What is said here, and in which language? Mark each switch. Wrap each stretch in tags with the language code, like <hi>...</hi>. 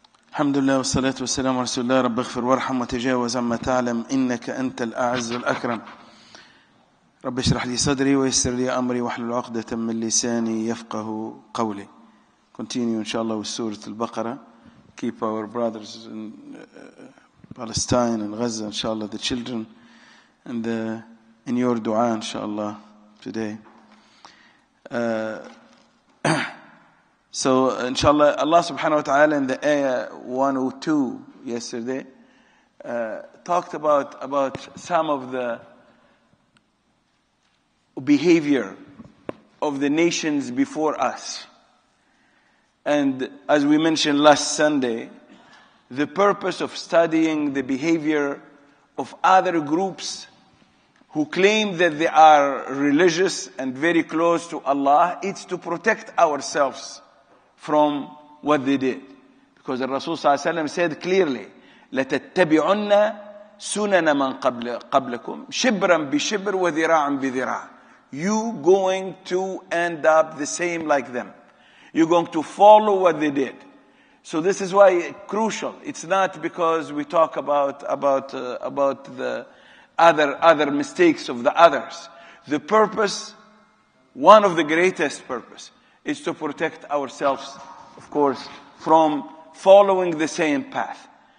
<ar>الحمد لله والصلاة والسلام على رسول الله. رب اغفر وارحم وتجاوز عما تعلم إنك أنت الأعز الأكرم. رب اشرح لي صدري ويسر لي أمري واحلل عقدة من لساني يفقه قولي.</ar> <en>Continue inshallah with Surah al-Baqarah. Keep our brothers in Palestine and Gaza, inshallah, the children, and in your dua, inshallah, today. So, inshallah, Allah subhanahu wa ta'ala in the ayah 102 yesterday talked about some of the behavior of the nations before us. And as we mentioned last Sunday, the purpose of studying the behavior of other groups who claim that they are religious and very close to Allah, it's to protect ourselves from what they did. Because the Rasul ﷺ said clearly,</en> <ar>لَتَتَّبِعُنَّ سُنَنَ مَنْ قَبْلَكُمْ شِبْرًا بِشِبْرٍ وَذِرَاعًا بِذِرَاعٍ.</ar> <en>You going to end up the same like them. You're going to follow what they did. So this is why crucial. It's not because we talk about the other mistakes of the others. The purpose, one of the greatest purpose, is to protect ourselves, of course, from following the same path.</en>